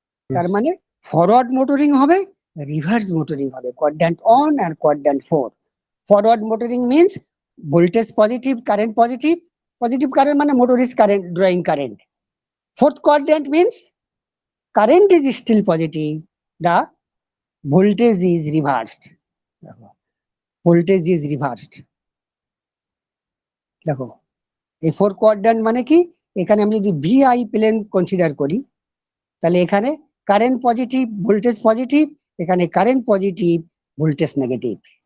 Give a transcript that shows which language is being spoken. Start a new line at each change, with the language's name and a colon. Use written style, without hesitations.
Bangla: তার
English: Yes.
Bangla: মানে forward motoring হবে, রিভার্স মোটরিং হবে, quadrant on আর quadrant 4।
English: Forward motoring means voltage positive, current positive, positive current মানে motor is current drawing current. Fourth quadrant means current is still positive, the voltage is reversed. Voltage is reversed.
Bangla: দেখো, এই four quadrant মানে কি, এখানে আমি যদি Vi plane consider করি, তাহলে এখানে কারেন্ট পজিটিভ, ভোল্টেজ পজিটিভ, এখানে কারেন্ট পজিটিভ, ভোল্টেজ নেগেটিভ।